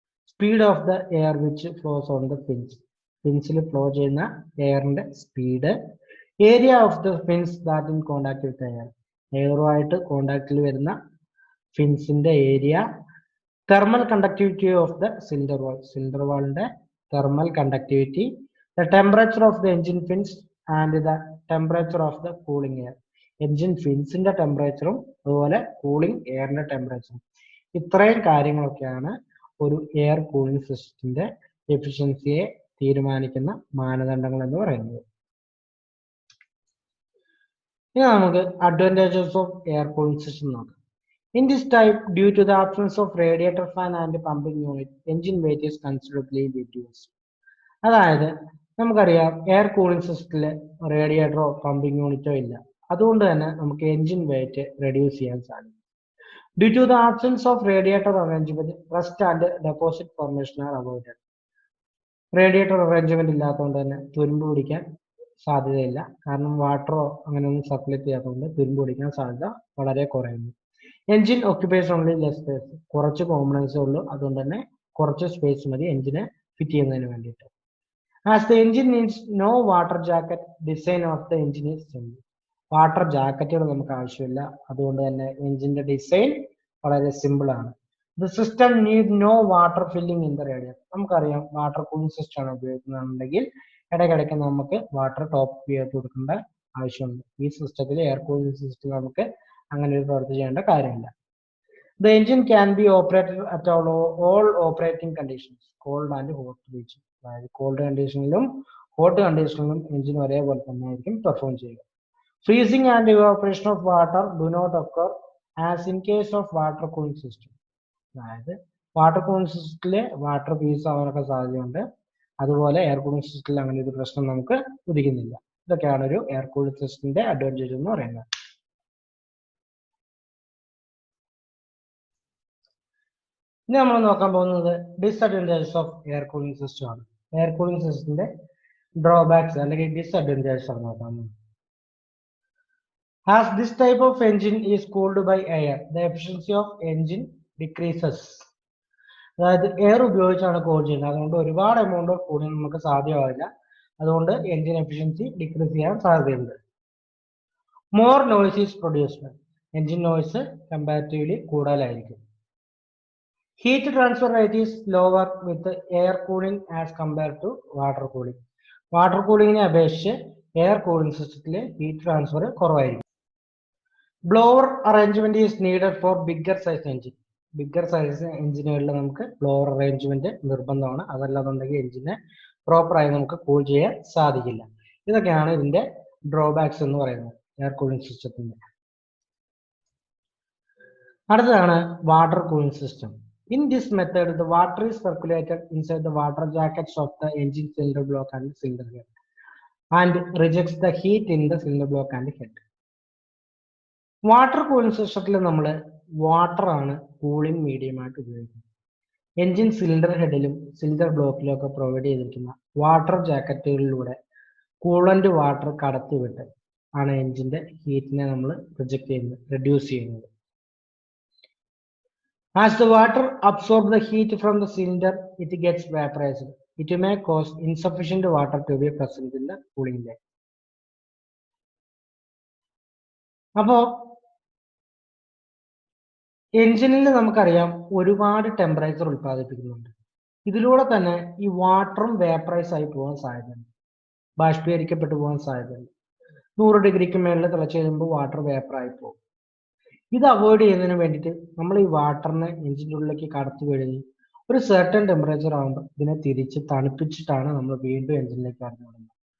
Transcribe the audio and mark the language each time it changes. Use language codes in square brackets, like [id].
[en] speed of the air which flows on the fins, [ml] ഫിൻസിൽ flow ചെയ്യുന്ന എയറിന്റെ speed, [en] area of the fins that in contact with air, [ml] എയറുമായിട്ട് കോണ്ടാക്റ്റിൽ വരുന്ന ഫിൻസിന്റെ area, [en] thermal conductivity of the cylinder wall, [ml] cylinder വാളിന്റെ thermal conductivity, [en] the temperature of the engine fins and the temperature of the cooling air, [ml] engine ഫിൻസിന്റെ ടെമ്പറേച്ചറും അതുപോലെ cooling എയറിന്റെ ടെമ്പറേച്ചറും. ഇത്രയും കാര്യങ്ങളൊക്കെയാണ് ഒരു air cooling സിസ്റ്റത്തിന്റെ എഫിഷ്യൻസിയെ തീരുമാനിക്കുന്ന മാനദണ്ഡങ്ങൾ എന്ന് പറയുന്നത്. ഇനി നമുക്ക് advantages of air cooling system നോക്കാം. [en] In this type, due to the absence of radiator fan and pumping unit, engine weight is considerably reduced. [ml] അതായത് നമുക്കറിയാം എയർ കൂളിംഗ് സിസ്റ്റത്തിൽ റേഡിയേറ്ററോ പമ്പിംഗ് യൂണിറ്റോ ഇല്ല, അതുകൊണ്ട് തന്നെ നമുക്ക് എൻജിൻ വെയിറ്റ് റെഡ്യൂസ് ചെയ്യാൻ സാധിക്കും. [en] Due to the absence of radiator arrangement, rust and deposit formation are avoided. [ml] Radiator arrangement ഇല്ലാത്തതുകൊണ്ട് തന്നെ തുരുമ്പ് പിടിക്കാൻ സാധ്യതയില്ല, കാരണം വാട്ടറോ അങ്ങനെയൊന്നും സപ്ലൈ ചെയ്യാത്തതുകൊണ്ട് തുരുമ്പ് പിടിക്കാൻ സാധ്യത വളരെ കുറയുന്നു. [en] engine occupies only less space, [ml] കുറച്ച് കോമ്പണൻസേ ഉള്ളൂ, അതുകൊണ്ട് തന്നെ കുറച്ച് സ്പേസ് മതി എൻജിനെ ഫിറ്റ് ചെയ്യുന്നതിന് വേണ്ടിയിട്ട്. [en] As the engine needs no water jacket, design of the engine is simple. [ml] Water ജാക്കറ്റുകൾ നമുക്ക് ആവശ്യമില്ല, അതുകൊണ്ട് തന്നെ എഞ്ചിന്റെ ഡിസൈൻ വളരെ സിമ്പിൾ ആണ്. [en] The system need no water filling in the radiator. [ml] നമുക്കറിയാം വാട്ടർ കൂളിംഗ് സിസ്റ്റം ആണ് ഉപയോഗിക്കുന്നുണ്ടെങ്കിൽ ഇടയ്ക്കിടയ്ക്ക് നമുക്ക് വാട്ടർ ടോപ്പ് ചെയ്ത് കൊടുക്കേണ്ട ആവശ്യമുണ്ട്. ഈ സിസ്റ്റത്തിൽ എയർ കൂളിംഗ് സിസ്റ്റത്തിൽ നമുക്ക് അങ്ങനെ ഒരു പ്രവൃത്തി ചെയ്യേണ്ട കാര്യമില്ല. [en] The engine can be operated at all operating conditions, cold and hot region. [ml] അതായത് കോൾഡ് കണ്ടീഷനിലും ഹോട്ട് കണ്ടീഷനിലും എഞ്ചിൻ ഒരേപോലെ തന്നെ ആയിരിക്കും പെർഫോം ചെയ്യുക. [en] Freezing and evaporation of water do not occur as in case of water cooling system. [ml] അതായത് water cooling സിസ്റ്റത്തിലെ water freeze ആവാനൊക്കെ സാധ്യതയുണ്ട്, അതുപോലെ air cooling സിസ്റ്റത്തിൽ അങ്ങനെ ഒരു പ്രശ്നം നമുക്ക് ഉദിക്കുന്നില്ല. ഇതൊക്കെയാണ് ഒരു എയർ കൂളിംഗ് സിസ്റ്റത്തിന്റെ അഡ്വാൻറ്റേജ് എന്ന് പറയുന്നത്. ഇനി നമ്മൾ നോക്കാൻ പോകുന്നത് disadvantages of air cooling system ആണ്. എയർ കൂളിംഗ് സിസ്റ്റത്തിന്റെ ഡ്രോബാക്സ് അല്ലെങ്കിൽ ഡിസ്അഡ്വാൻറ്റേജസ് ആണ് നോക്കാൻ പോകുന്നത്. [en] As this type of engine is cooled by air, the efficiency of engine decreases. [ml] അതായത് എയർ ഉപയോഗിച്ചാണ് കൂൾ ചെയ്യുന്നത്, അതുകൊണ്ട് ഒരുപാട് എമൗണ്ട് ഓഫ് കൂളിംഗ് നമുക്ക് സാധ്യമാവില്ല, അതുകൊണ്ട് എൻജിൻ എഫിഷ്യൻസി ഡിക്രീസ് ചെയ്യാൻ സാധ്യതയുണ്ട്. [en] more noise is produced, [ml] engine noise comparatively കൂടുതലായിരിക്കും. [en] Heat transfer rate is lower with air cooling as compared to water cooling. [ml] Water കൂളിങ്ങിനെ അപേക്ഷിച്ച് എയർ കൂളിംഗ് സിസ്റ്റത്തിലെ ഹീറ്റ് ട്രാൻസ്ഫർ കുറവായിരിക്കും. [en] Blower arrangement is needed for bigger size engine. [ml] Bigger size എഞ്ചിനുകളിൽ നമുക്ക് blower arrangement നിർബന്ധമാണ്, അതല്ലാന്നുണ്ടെങ്കിൽ എഞ്ചിനെ പ്രോപ്പറായി നമുക്ക് cool ചെയ്യാൻ സാധിക്കില്ല. ഇതൊക്കെയാണ് ഇതിന്റെ ഡ്രോബാക്സ് എന്ന് പറയുന്നത് എയർ കൂളിംഗ് സിസ്റ്റത്തിന്റെ. അടുത്തതാണ് water cooling system. [en] In this method, the water is circulated inside the water jackets of the engine cylinder block and cylinder head and rejects the heat in the cylinder block and head. [ml] Water cooling സിസ്റ്റത്തിൽ നമ്മൾ water ആണ് cooling medium ആയിട്ട് ഉപയോഗിക്കുന്നത്. Engine cylinder ഹെഡിലും cylinder ബ്ലോക്കിലും ഒക്കെ provide ചെയ്തിരിക്കുന്ന water ജാക്കറ്റുകളിലൂടെ coolant water കടത്തിവിട്ട് ആണ് എൻജിന്റെ ഹീറ്റിനെ നമ്മൾ reject ചെയ്യുന്നത്, റെഡ്യൂസ് ചെയ്യുന്നത്. [en] As the water absorbs the heat from the cylinder, it gets vaporized. It may cause insufficient water to be present in the cooling line. [ml] അപ്പോ എഞ്ചിനിൽ നമുക്കറിയാം ഒരുപാട് ടെമ്പറേച്ചർ ഉൽപ്പാദിപ്പിക്കുന്നുണ്ട്. ഇതിലൂടെ തന്നെ ഈ വാട്ടറും വേപ്പറൈസ് ആയി പോകാൻ സാധ്യതയുണ്ട്, ബാഷ്പീകരിക്കപ്പെട്ടു പോകാൻ സാധ്യതയുണ്ട്. 100 ഡിഗ്രിക്ക് മേളിൽ തിളച്ച് കഴിയുമ്പോൾ വാട്ടർ വേപ്പറായി പോകും. ഇത് അവോയ്ഡ് ചെയ്യുന്നതിന് വേണ്ടിയിട്ട് നമ്മൾ ഈ വാട്ടറിനെ എഞ്ചിൻ്റെ ഉള്ളിലേക്ക് കടത്തി വിടുകയും ഒരു സെർട്ടൺ ടെമ്പറേച്ചർ ആകുമ്പോൾ ഇതിനെ തിരിച്ച് തണുപ്പിച്ചിട്ടാണ് നമ്മൾ വീണ്ടും എഞ്ചിനിലേക്ക് കടത്തി വിടുന്നത്.